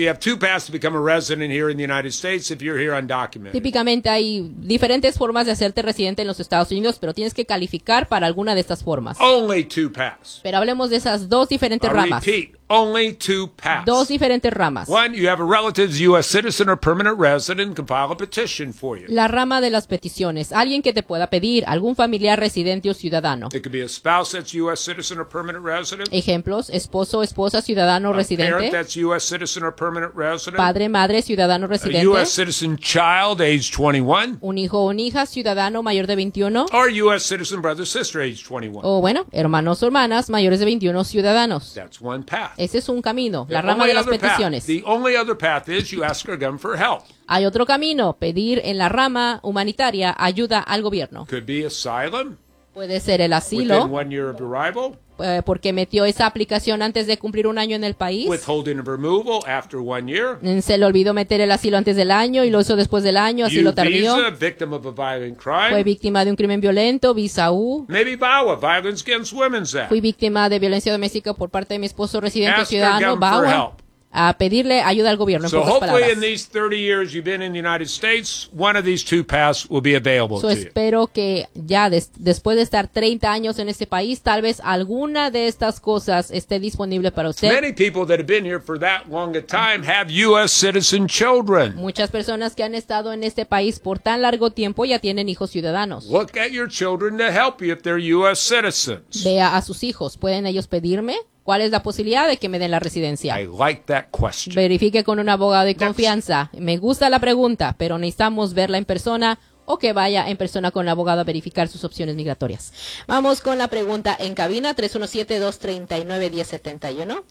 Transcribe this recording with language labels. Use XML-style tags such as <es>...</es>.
<en>You have two paths to become a resident here in the United States if you're here undocumented.</en> <es>Típicamente hay diferentes formas de hacerte residente en los Estados Unidos, pero tienes que calificar para alguna de estas formas.</es> <en>Only two paths.</en> <es>Pero hablemos de esas dos diferentes ramas.</es> <en>Only two paths.</en> <es>Dos diferentes ramas.</es> <en>One, you have a relative, U.S. citizen or permanent resident, can file a petition for you.</en> <es>La rama de las peticiones. Alguien que te pueda pedir, algún familiar residente o ciudadano.</es> <en>It could be a spouse that's U.S. citizen or permanent resident.</en> <es>Ejemplos, esposo, esposa, ciudadano, residente.</es> <en>A parent that's U.S. citizen or permanent resident.</en> <es>Padre, madre, ciudadano, residente.</es> <en>A U.S. citizen child, age 21.</en> <es>Un hijo o una hija, ciudadano, mayor de 21.</es> <en>Or U.S. citizen brother, sister, age 21.</en> <es>O bueno, hermanos o hermanas, mayores de 21, ciudadanos.</es> <en>That's one path.</en> <es>Ese es un camino, la rama de las peticiones.</es> <en>The only other path is you ask our government for help.</en> <es>Hay otro camino, pedir en la rama humanitaria ayuda al gobierno.</es> <en>Could be asylum.</en> <es>Puede ser el asilo.</es> <en>Within 1 year of arrival.</en> <es>Porque metió esa aplicación antes de cumplir un año en el país.</es> <en>Withholding of removal after 1 year.</en> <es>Se le olvidó meter el asilo antes del año y lo hizo después del año, así lo tardió.</es> <en>U visa, victim of a violent crime.</en> <es>Fue víctima de un crimen violento, visa U.</es> <en>Maybe VAWA, violence against women's act.</en> <es>Fui víctima de violencia doméstica por parte de mi esposo residente ciudadano, VAWA. A pedirle ayuda al gobierno,</es> <en>so hopefully in these 30 years you've been in the United States, one of these two paths will be available to you.</en> <es>So espero que ya después de estar 30 años en este país, tal vez alguna de estas cosas esté disponible para usted.</es> <en>Many people that have been here for that long a time have U.S. citizen children.</en> <es>Muchas personas que han estado en este país por tan largo tiempo ya tienen hijos ciudadanos.</es> <en>Look at your children to help you if they're U.S. citizens.</en> <es>Vea a sus hijos. ¿Pueden ellos pedirme? ¿Cuál es la posibilidad de que me den la residencia?</es> <en>I like that question.</en> <es>Verifique con un abogado de confianza. Me gusta la pregunta, pero necesitamos verla en persona o que vaya en persona con el abogado a verificar sus opciones migratorias. Vamos con la pregunta en cabina 317-239-1071.</es>